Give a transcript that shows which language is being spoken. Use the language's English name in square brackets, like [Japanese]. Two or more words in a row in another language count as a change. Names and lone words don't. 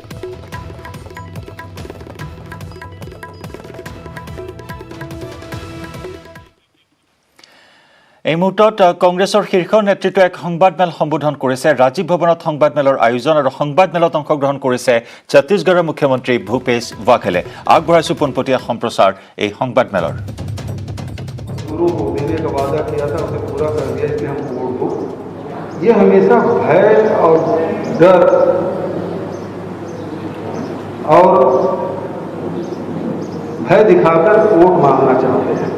[Assamese] এই মুহূৰ্তত কংগ্ৰেছৰ শীৰ্ষ নেতৃত্বই এক সংবাদমেল সম্বোধন কৰিছে। ৰাজীৱ ভৱনত সংবাদমেলৰ আয়োজন আৰু সংবাদমেলত অংশগ্ৰহণ কৰিছে ছত্তীশগড়ৰ মুখ্যমন্ত্ৰী ভূপেশ বাঘেলে। আগবঢ়াইছো পোনপটীয়া সম্প্ৰচাৰ এই সংবাদমেলৰ। [Hindi] गुरु को देने का वादा किया था उसे पूरा कर दिया, इसलिए हम वोट को ये हमेशा भय और डर और भय दिखाकर वोट मांगना चाहते हैं।